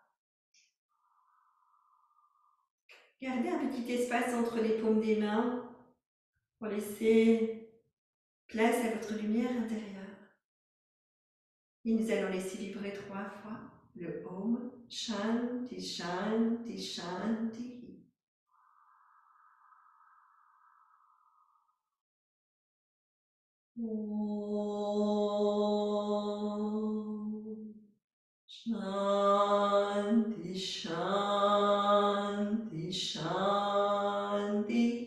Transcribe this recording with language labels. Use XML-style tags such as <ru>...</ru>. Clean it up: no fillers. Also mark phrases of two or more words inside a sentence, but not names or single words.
<fr>Gardez un petit espace entre les paumes des mains pour laisser place à votre lumière intérieure. Et nous allons laisser vibrer 3 fois le</fr> <sa>Om Shanti Shanti Shanti. Om Shanti Shanti Shanti.</sa>